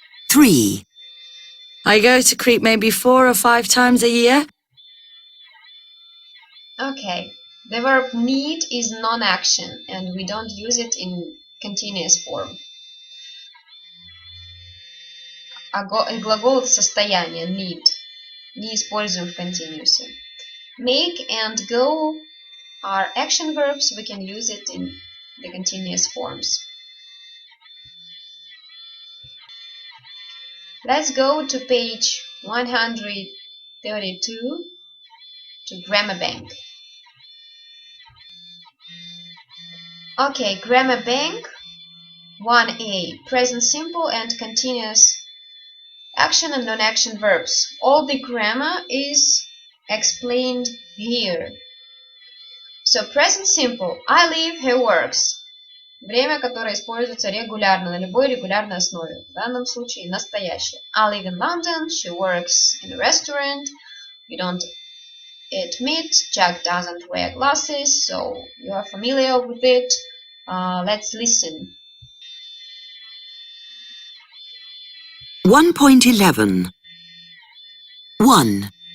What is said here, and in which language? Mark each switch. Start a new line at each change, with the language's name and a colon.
English: 3. I go to Crete maybe 4 or 5 times a year. Okay, the verb need is non-action and we don't use it in continuous form.
Russian: Глагол состояния need не используем в continuous.
English: Make and go are action verbs. We can use it in the continuous forms. Let's go to page 132 to Grammar Bank. Okay, Grammar Bank 1A, present simple and continuous action and non-action verbs. All the grammar is explained here. So, present simple. I live, he works.
Russian: Время, которое используется регулярно, на любой регулярной основе. В данном случае настоящее.
English: I live in London, she works in a restaurant. We don't eat meat, Jack doesn't wear glasses, so you are familiar with it. Let's listen. 1.11 1.